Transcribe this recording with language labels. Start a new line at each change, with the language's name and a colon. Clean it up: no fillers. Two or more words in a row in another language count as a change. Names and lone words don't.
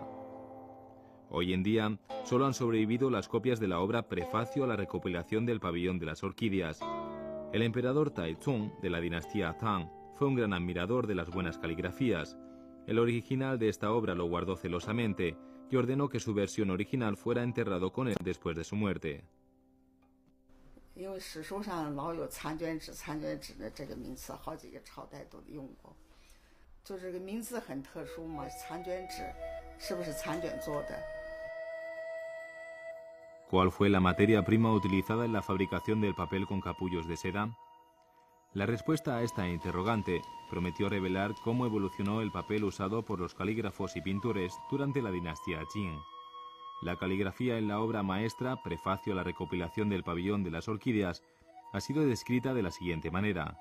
Spanish: Hoy en día solo han sobrevivido las copias de la obra Prefacio a la recopilación del pabellón de las orquídeas. El emperador Taizong de la dinastía Tang fue un gran admirador de las buenas caligrafías. El original de esta obra lo guardó celosamente y ordenó que su versión original fuera enterrado con él después de su muerte.
Chinese: 因为史书上老有残卷纸的这个名词，好几个朝代都用过。就这个名字很特殊嘛，残卷纸是不是残卷做的？
Spanish: ¿Cuál fue la materia prima utilizada en la fabricación del papel con capullos de seda? La respuesta a esta interrogante prometió revelar cómo evolucionó el papel usado por los calígrafos y pintores durante la dinastía Qing. La caligrafía en la obra maestra, Prefacio a la recopilación del pabellón de las orquídeas, ha sido descrita de la siguiente manera.